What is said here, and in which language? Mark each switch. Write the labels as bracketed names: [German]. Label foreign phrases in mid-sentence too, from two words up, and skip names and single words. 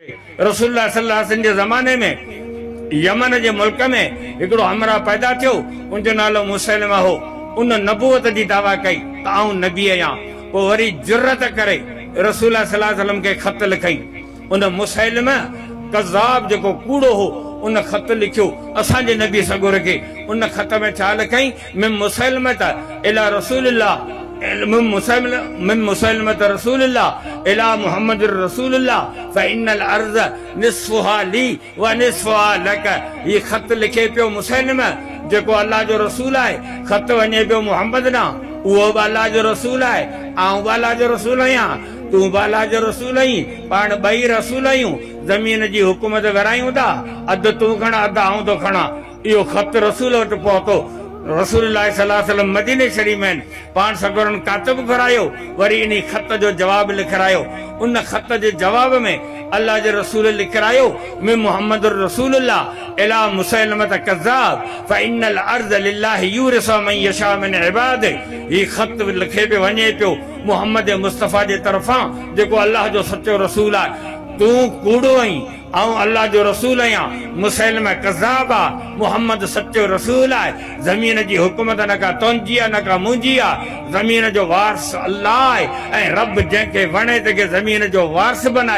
[Sindhi] रसूलुल्लाह [Arabic] صلى الله عليه وسلم [Sindhi] जे ज़माने में यमन जे मुल्क में हिकिड़ो हमरा पैदा थियो, उनजो नालो मुसैलिमा हो। उन नबूवत जी दावा कई त आऊं नबी आहियां। पोइ वरी जुर्रत करे रसूलुल्लाह [Arabic] صلى الله عليه وسلم [Sindhi] खे ख़त लिखई। उन मुसैलिमा कज़ाब जेको कूड़ो हो उन ख़त लिखियो असांजे नबी सगुर खे। उन ख़त में छा लिखई? [Arabic] من مسيلمة إلى رسول الله من مسلمة رسول الله إلى محمد رسول الله فإن الأرض نصفها لي ونصفها لك. [Sindhi] ये खत लिखे पियो मुसैलिमा जेको अल्लाह जो रसूल आहे, खत वञे पियो मुहम्मद ना, उहो बि अल्लाह जो रसूल आहे, आऊं बि अल्लाह जो रसूल आहियां, तूं बि अल्लाह जो रसूल आहीं, पाण ॿई रसूल आहियूं। ज़मीन जी हुकूमत विरायूं था, अधु तूं खणा अधु आऊं थो खणा। इहो खत रसूल वटि पहुतो। रसूलुल्लाह [Arabic] صلى الله عليه وسلم [Sindhi] मदीने शरीफ में पाण सगुरन कातिब घुरायो, वरी इन खत जो जवाब लिखरायो। उन खत जे जवाब में अल्लाह जे रसूल लिखरायो [Arabic] من محمد رسول الله إلى مسيلمة كذاب فإن الأرض لله يورث من يشاء من عباده. [Sindhi] ही खत लिखे पे वञे पियो मुहम्मद मुस्तफ़ा जे तरफ़ां जेको अल्लाह जो सचो रसूल आहे। तूं कूड़ो आहीं, आऊं अल्लाह जो रसूल आहियां। मुसैलिमा कज़्ज़ाब आहे, मुहम्मद सचो रसूल आहे। ज़मीन जी हुकूमत न का तुंहिंजी आहे न का मुंहिंजी आहे। ज़मीन जो वारिस अल्लाह आहे ऐं रब जंहिंखे वणे तंहिंखे ज़मीन जो वारिस बनाए।